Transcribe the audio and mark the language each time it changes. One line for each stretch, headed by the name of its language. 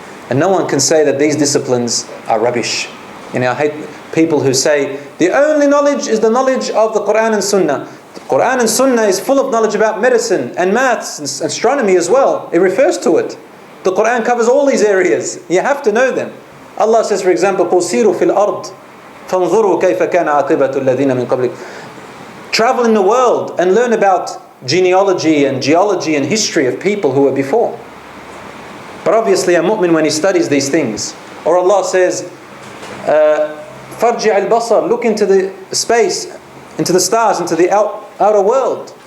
English: And no one can say that these disciplines are rubbish. You know, I hate people who say, the only knowledge is the knowledge of the Quran and Sunnah. The Quran and Sunnah is full of knowledge about medicine and maths and astronomy as well. It refers to it. The Quran covers all these areas. You have to know them. Allah says, for example,
Arabic: قُلْ سِيرُوا فِي الْأَرْضِ فَانْظُرُوا كَيْفَ كَانَ عَاقِبَةُ الَّذِينَ مِنْ قَبْلِكُمْ.
English: Travel in the world and learn about genealogy and geology and history of people who were before. But obviously a mu'min, when he studies these things, or Allah says,
Arabic: فَارْجِعَ الْبَصَرِ,
English: look into the space, into the stars, into the outer world.